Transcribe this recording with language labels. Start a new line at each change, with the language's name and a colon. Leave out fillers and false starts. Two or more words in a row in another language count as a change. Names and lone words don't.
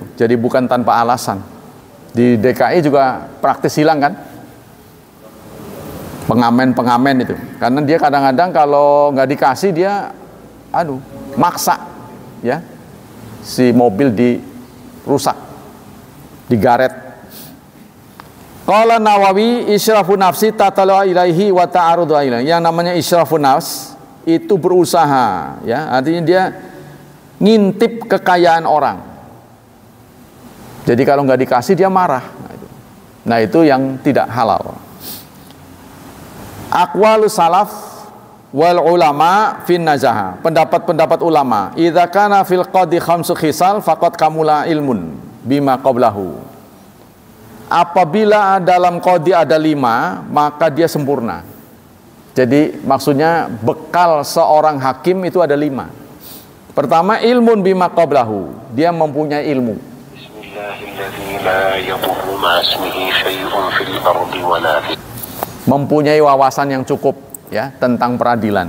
Indonesian: Jadi bukan tanpa alasan. Di DKI juga praktis hilang kan? Pengamen-pengamen itu. Karena dia kadang-kadang kalau nggak dikasih dia, maksa, ya. Si mobil dirusak, digaret.
Arabic: قال النووي إشراف نفس تطلع إليه وتعرض إليه.
Indonesian: Yang namanya
Arabic: إشراف نفس
Indonesian: itu berusaha, ya, artinya dia ngintip kekayaan orang. Jadi kalau nggak dikasih dia marah. Nah itu yang tidak halal.
Arabic: أقوال السلف والعلماء في النزاهة,
Indonesian: pendapat-pendapat ulama,
Arabic: إذا كان في القاضي خمس خصال فقد كمل علم بما قبله.
Indonesian: Apabila dalam qadi ada 5, maka dia sempurna. Jadi maksudnya bekal seorang hakim itu ada 5. Pertama,
Arabic: علم بما قبله,
Indonesian: dia mempunyai ilmu. Mempunyai wawasan yang cukup, ya, tentang peradilan.